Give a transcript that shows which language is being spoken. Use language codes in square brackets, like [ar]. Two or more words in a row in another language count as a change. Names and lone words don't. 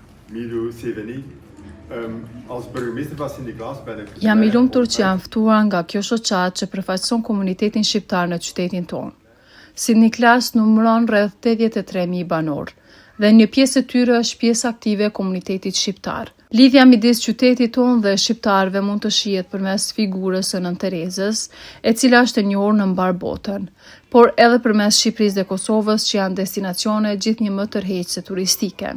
[nl] Milo Seveni. Als burgemeester van Sint-Niklaas ben ik... [sq] Jam I lumtur që jam ftuar nga kjo shoqat që përfaqëson komunitetin shqiptar në qytetin tonë. Sint-Niklaas numëron rreth 83.000 banor dhe një pjesë e tyre është pjesë aktive e komunitetit shqiptar. Lidhja midis qytetit tonë dhe shqiptarëve mund të shihet përmes figurës së Nën Terezës, e cila është e njohur në mbar botën, por edhe përmes Shqipërisë dhe Kosovës, që janë destinacione gjithnjë më tërheqëse turistike.